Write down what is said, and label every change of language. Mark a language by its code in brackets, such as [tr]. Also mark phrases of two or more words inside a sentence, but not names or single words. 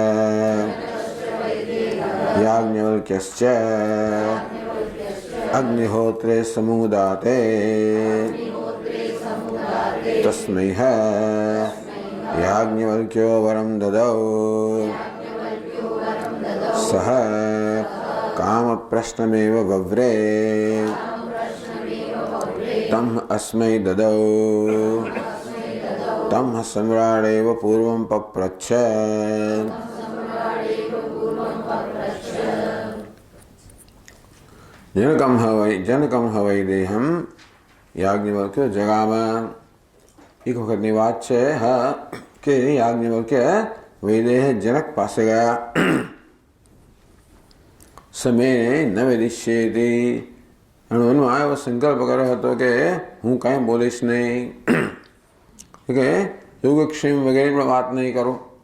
[sa] याज्ञवल्क्यश्च अग्निहोत्रे समुदाते तस्मै याज्ञवल्क्यो वरं ददौ सः कामप्रश्नमेव वव्रे तं अस्मै ददौ तं सम्राडेव पूर्वं पप्रच्छ। जनकं ह वै देहं याज्ञवल्क्यो जगाम। [gu] એક વખતની વાત છે કે યાજ્ઞવલ્ક્ય વૈદેહ જનક પાસે ગયા. [sa] સમયે ન વેદિષ્યેતિ. [gu] મનમાં એવો સંકલ્પ કર્યો હતો કે હું કાંઈ બોલીશ નહીં, કે યોગક્ષેમ વગેરે પણ વાત નહીં કરું.